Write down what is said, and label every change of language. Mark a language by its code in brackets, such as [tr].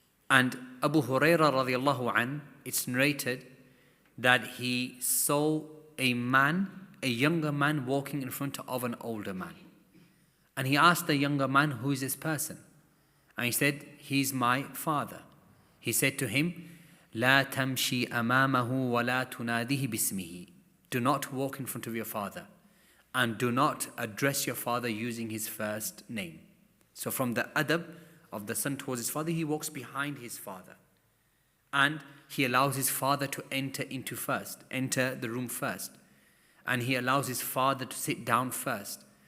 [en] And Abu Hurairah radiallahu an, it's narrated that he saw a younger man walking in front of an older man. And he asked the younger man, who is this person? And he said, he's my father. He said to him, [ar] لا تمشي أمامه ولا تناديه باسمه. [en] Do not walk in front of your father, and do not address your father using his first name. So from the adab of the son towards his father, he walks behind his father. And he allows his father to enter the room first. And he allows his father to sit down first.